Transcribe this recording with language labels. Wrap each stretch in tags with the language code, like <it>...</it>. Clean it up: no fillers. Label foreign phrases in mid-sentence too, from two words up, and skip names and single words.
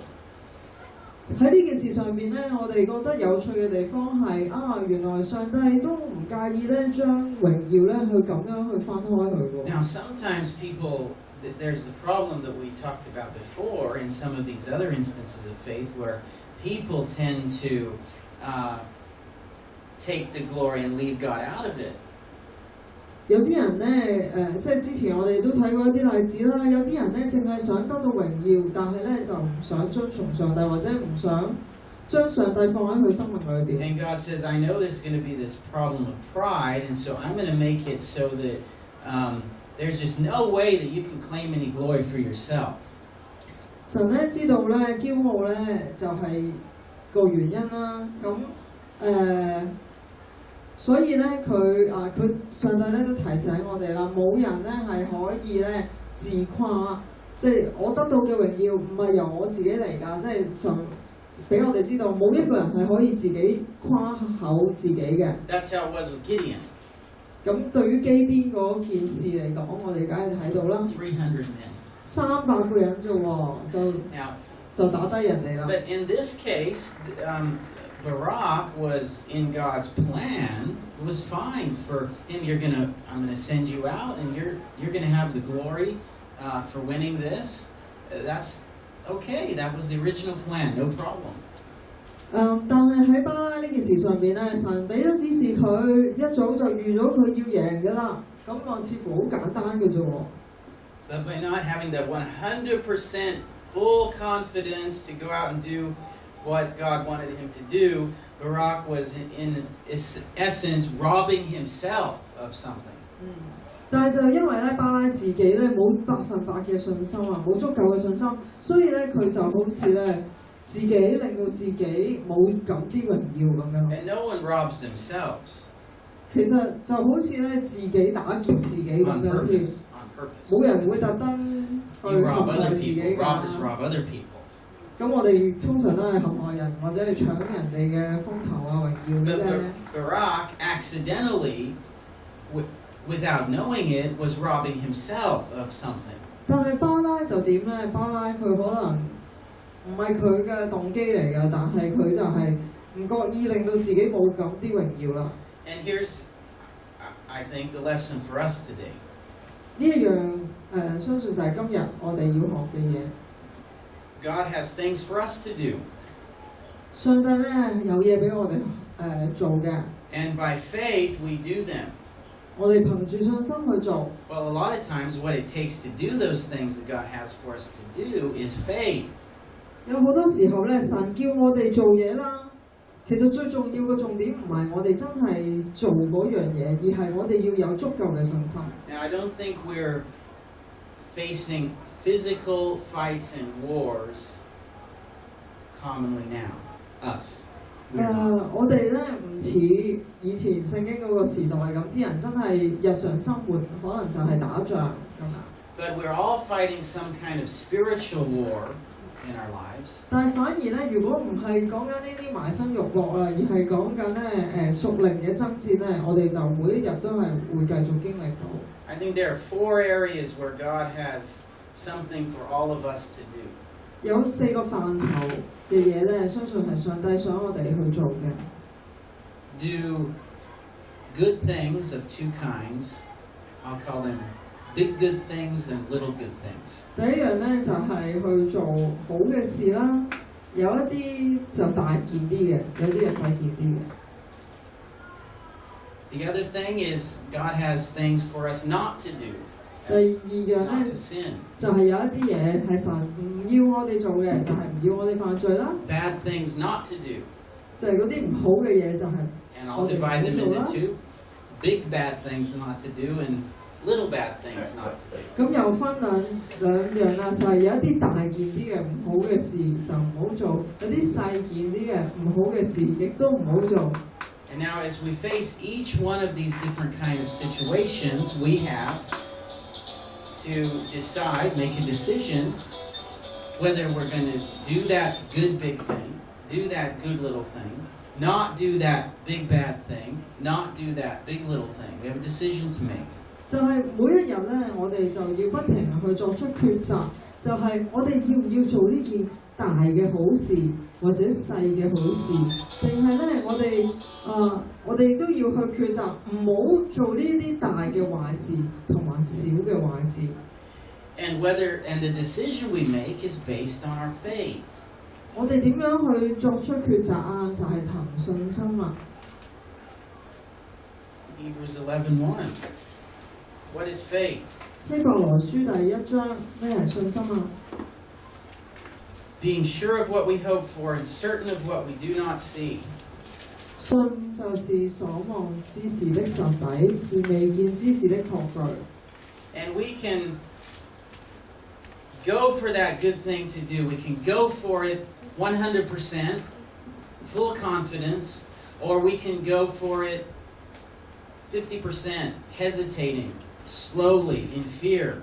<yue>喺呢件事上邊咧，我哋覺得有趣嘅地方係原來上帝都唔介意咧將榮耀咧去咁樣去分開佢喎。</yue> <en>Now, sometimes people, there's the problem that we talked about before in some of these other instances of faith where people tend to take the glory and leave God out of it.</en> <yue>有啲人咧即係之前我哋都睇過一啲例子啦。有啲人咧淨係想得到榮耀，但係咧就唔想遵從上帝，或者唔想將上帝放喺佢生命裏邊。</yue> <en>And God says, I know there's going to be this problem of pride, and so I'm going to make it so that there's just no way that you can claim any glory for yourself.</en> <yue>神咧知道咧驕傲咧就係個原因啦。咁所以咧佢上帝咧都提醒我哋啦，冇人咧係可以咧自誇，即係我得到嘅榮耀唔係由我自己嚟㗎，即係神俾我哋知道，冇一個人係可以自己誇口自己嘅。</yue> <en>That's how it was with Gideon.</en> <yue>咁對於基甸嗰件事嚟講，我哋梗係睇到啦。</yue> <en>300 men.</en> <yue>300個人啫喎，就打低人哋啦。</yue> <en>But in this case, Barak was in God's plan. It was fine for him. I'm gonna send you out, and you're gonna have the glory for winning this. That's okay. That was the original plan. No problem.</en> <yue>但係喺巴拉呢件事上邊咧，神俾咗指示佢，一早就預咗佢要贏㗎啦。咁我似乎好簡單嘅啫喎。</yue> <en>But by not having that 100% full confidence to go out and do what God wanted him to do, Barak was in essence robbing himself of something.</en> <yue>但係就因為咧巴拉自己咧冇100%嘅信心啊，冇足夠嘅信心，所以咧佢就好似咧自己令到自己冇咁啲榮耀咁樣。</yue> <en>And no one robs themselves.</en> <yue>其實就好似咧自己打劫自己咁樣添，冇人會特登去陷害自己㗎。</yue> <en>Robbers rob other people.</en> <yue>咁我哋通常都係陷害人或者係搶人哋嘅風頭啊、榮耀嘅啫。</yue> <en>Barak accidentally, without knowing it, was robbing himself of something.</en> <yue>但係巴拉就點咧？巴拉佢可能唔係佢嘅動機嚟㗎，但係佢就係唔覺意令到自己冇咁啲榮耀啦。</yue> <en>And here's, I think, the lesson for us today.</en> <yue>呢一樣相信就係今日我哋要學嘅嘢。</yue> <en>God has things for us to do.</en> <yue>上帝咧有嘢俾我哋做嘅。</yue> <en>And by faith we do them.</en> <yue>我哋憑住信心去做。</yue> <en>Well, a lot of times what it takes to do those things that God has for us to do is faith.</en> <yue>有好多時候咧，神叫我哋做嘢啦，其實最重要嘅重點唔係我哋真係做嗰樣嘢，而係我哋要有足夠嘅信心。</yue> <en>Now, I don't think we're facing physical fights and wars commonly now. Us.</en> <yue>我哋咧唔似以前聖經嗰個時代咁，啲人真係日常生活可能就係打仗咁。</yue> <en>But we're all fighting some kind of spiritual war in our lives.</en> <yue>但係反而咧，如果唔係講緊呢啲埋身肉搏啦，而係講緊咧屬靈嘅爭戰咧，我哋就每一日都係會繼續經歷到。</yue> <en>I think there are 4 areas where God has something for all of us to do.</en> <yue>有4個範疇嘅嘢咧，相信係上帝想我哋去做嘅。</yue> <en>Do good things of 2 kinds. I'll call them big good things and little good things.</en> <yue>第一樣咧就係去做好嘅事啦，有一啲就大件啲嘅，有啲就細件啲嘅。</yue> <en>The other thing is God has things for us not to do.</en> <yue>第二樣咧就係有一啲嘢係神唔要我哋做嘅，就係唔要我哋犯罪啦。</yue> <en>Bad things not to do.</en> <yue>就係嗰啲唔好嘅嘢就係</yue> <en>And I'll divide them into 2. Big bad things not to do and little bad things not to do.</en> <yue>咁又分兩樣啦，就係有一啲大件啲嘅唔好嘅事就唔好做，有啲細件啲嘅唔好嘅事亦都唔好做。</yue> <en>And now as we face each one of these different kind of situations, we have to decide, make a decision, whether we're going to do that good big thing, do that good little thing, not do that big bad thing, not do that big little thing. We have a decision to make.</en> <yue>就係每一日咧，我哋就要不停去作出抉擇，就係我哋要唔要做呢件大嘅好事，或者細嘅好事，定係咧我哋都要去抉擇，唔好做呢啲大嘅壞事同埋小嘅壞事。</yue> <en>And the decision we make is based on our faith.</en> <yue>我哋點樣去作出抉擇啊？就係憑信心啊。</yue> <en>Hebrews 11:1. What is faith?</en> <yue>希伯來書第1章咩係信心啊？</yue> <en>Being sure of what we hope for and certain of what we do not see.</en> <yue>信就是所望之事的實底，是未見之事的確據。</yue> <en>And we can go for that good thing to do. We can go for it 100%, full confidence, or we can go for it 50%, hesitating, slowly, in fear.</en>